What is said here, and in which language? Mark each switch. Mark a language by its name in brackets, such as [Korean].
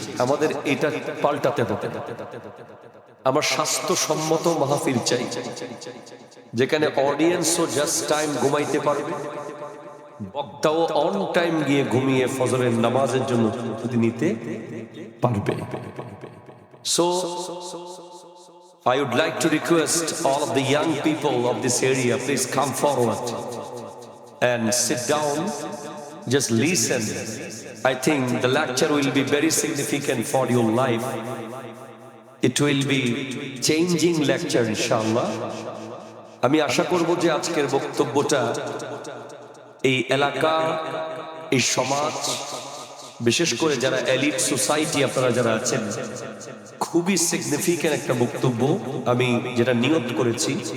[Bangla] আমাদের এটা পাল্টাতে হবে। আমার স্বাস্থ্যসম্মত মাহফিল চাই, যেখানে অডিয়েন্সও জাস্ট টাইম ঘুমাইতে পারবে, বক্তাও অন টাইম গিয়ে ঘুমিয়ে ফজরের নামাজের জন্য প্রস্তুতি নিতে পারবে। [English] So I would like to request all of the young people of this area, please come forward and sit down, just listen. I think the lecture will be very significant for your life. It will be changing lecture, inshallah. [Bangla] আমি আশা করব যে আজকের বক্তব্যটা এই এলাকা, এই সমাজ, বিশেষ করে যারা এলিট সোসাইটি আপনারা যারা আছেন, খুবই সিগনিফিক্যান্ট একটা বক্তব্য আমি যেটা নিয়ত করেছি।